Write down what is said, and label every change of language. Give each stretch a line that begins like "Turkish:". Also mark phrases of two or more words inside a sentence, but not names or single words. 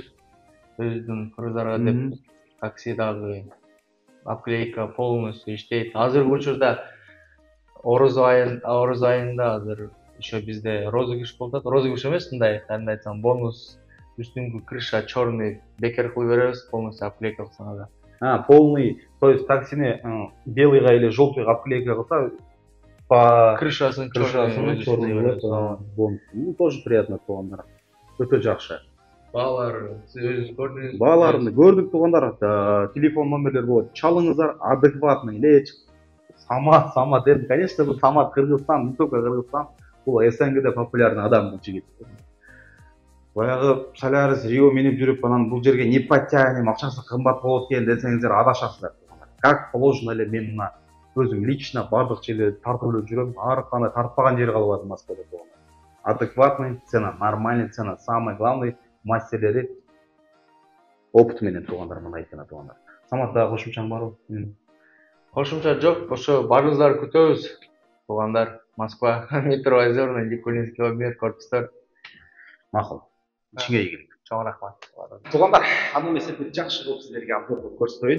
Kyrgyz: Өзүнүн кыргыздарга деп такси дагы обклейка полностью иштейт. Азыркы учурда Ороз айында азыр еще бизде розыгрыш болуп атат. Розыгрыш эмес, мындай, кандай айтсам, бонус үстүңкү крыша черный бекер кылып беребиз, полностью обклейка кылсаңар да. Полный,
Russian: то есть
Kyrgyz: таксини белыйга или желтыйга обклейка кылса, по крышасын
Russian: черный. Ну, тоже приятно туугандар.
Kyrgyz: Өтө жакшы. Баалар, сиз өзүңүз көрдүңүз. Бааларын көрдүк туугандар. Телефон номерлер болот. Чалыңыздар, адекватный леч. Самат дедим, конечно, бул Самат Кыргызстан,
Russian: не только
Kyrgyz: Кыргызстан, бул СНГде популярный адам бул жигит. Баягы Солярис Рио менеп жүрүп, анан бул жерге
Russian: не подтянем,
Kyrgyz: акчасы кымбат болот экен десеңиздер адашасыздар.
Russian: Как положено
Kyrgyz: эле мен мына өзүм лично бардык жерде тартып эле жүрөм, ар кандай тартпаган жери калып атат Москвада.
Russian: Адекватный цена, нормальный цена, самый главный
Kyrgyz: мастерлери опыт менен туугандар мына айткан туугандар. Самат дагы кошумчаң барбы? Кошумча жок, ошо баарыңыздарды күтөбүз. Туугандар, Москва, метро Озерный, Никулинский объект, корпустар. Макул. Ичиңе ийгилик. Чоң рахмат. Туугандар, аны эмесе бир жакшы кылып сиздерге обзор кылып көрсөтөйүн.